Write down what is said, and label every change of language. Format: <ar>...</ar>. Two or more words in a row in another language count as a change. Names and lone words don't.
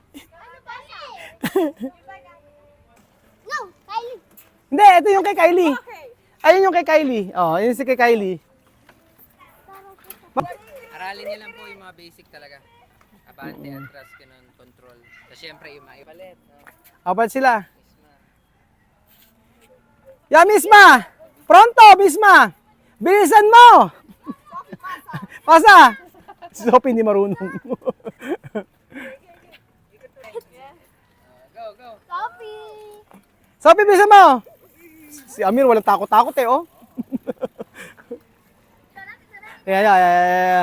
<tl>No, Kylie. Hindi, ito yung kay Kylie. Ayun yung kay Kylie. Yun si kay Kylie. Aralin niyo lang po yung mga basic talaga. Abante, atras, ganun, control. So, syempre, yung mga ipalit. Apat sila. Misma! Pronto, Misma! Bilisan mo! Pasa! Si Sophie hindi marunong. Go. Sophie, bilisan mo! Si Amir walang takot-takot oh. Yeah.</tl>